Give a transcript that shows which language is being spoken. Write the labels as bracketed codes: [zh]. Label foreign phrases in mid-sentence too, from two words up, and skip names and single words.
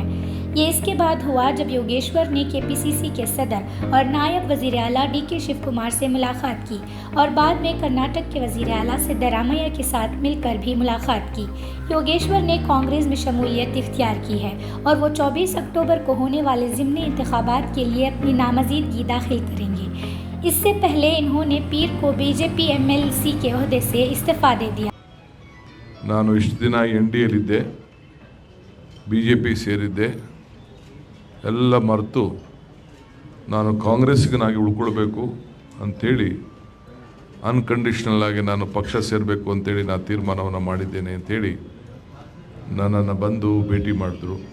[ur] یہ اس کے بعد ہوا جب یوگیشور نے کے پی سی سی کے صدر اور نائب وزیر اعلیٰ ڈی کے شیو کمار سے ملاقات کی اور بعد میں کرناٹک کے وزیر اعلیٰ سدارامیا کے ساتھ مل کر بھی ملاقات کی. یوگیشور نے کانگریس میں شمولیت اختیار کی ہے اور وہ 24 اکتوبر کو ہونے والے ضمنی انتخابات کے لیے اپنی نامزدگی داخل کریں گے. اس سے پہلے انہوں نے پیر کو بی جے پی ایم ایل سی کے عہدے سے استعفیٰ دے دیا. [kn] ನಾನು ಇಷ್ಟು ದಿನ NDAಲಿದ್ದೆ, BJP ಸೇರಿದ್ದೆ, ಎಲ್ಲ ಮರೆತು ನಾನು ಕಾಂಗ್ರೆಸ್ಸಿಗನಾಗಿ ಉಳ್ಕೊಳ್ಬೇಕು ಅಂಥೇಳಿ ಅನ್ಕಂಡೀಷ್ನಲ್ ಆಗಿ ನಾನು ಪಕ್ಷ ಸೇರಬೇಕು ಅಂತೇಳಿ ನಾನು ತೀರ್ಮಾನವನ್ನು ಮಾಡಿದ್ದೇನೆ ಅಂಥೇಳಿ ನನ್ನನ್ನು ಬಂದು ಭೇಟಿ ಮಾಡಿದ್ರು.